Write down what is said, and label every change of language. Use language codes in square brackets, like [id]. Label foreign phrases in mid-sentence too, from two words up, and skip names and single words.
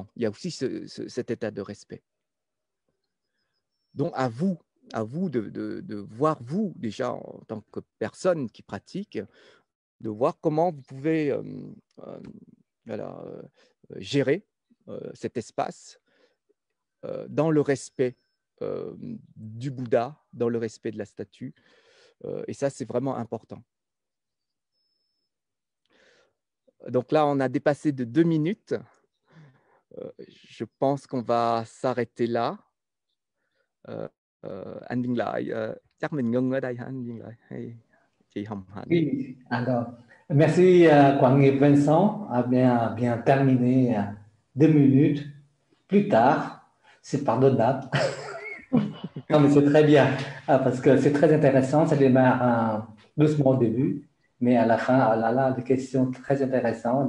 [fr] Il y a aussi cet état de respect. Donc, à vous de voir, vous, déjà, en tant que personne qui pratique, de voir comment vous pouvez voilà, gérer cet espace dans le respect du Bouddha, dans le respect de la statue. Et ça, c'est vraiment important. Donc là, on a dépassé de 2 minutes. Je pense qu'on va s'arrêter là. [vi] Anh Viên Lợi, chắc mình ngưng ở đây hả anh Viên Lợi hay chị Hồng Hạnh? [fr] Oui, alors, merci Quang et Vincent a bien terminé 2 minutes plus tard, c'est pardonnable. Non, mais c'est très bien, parce que c'est très intéressant, ça démarre doucement au début, mais à la fin, oh là là, des questions très intéressantes.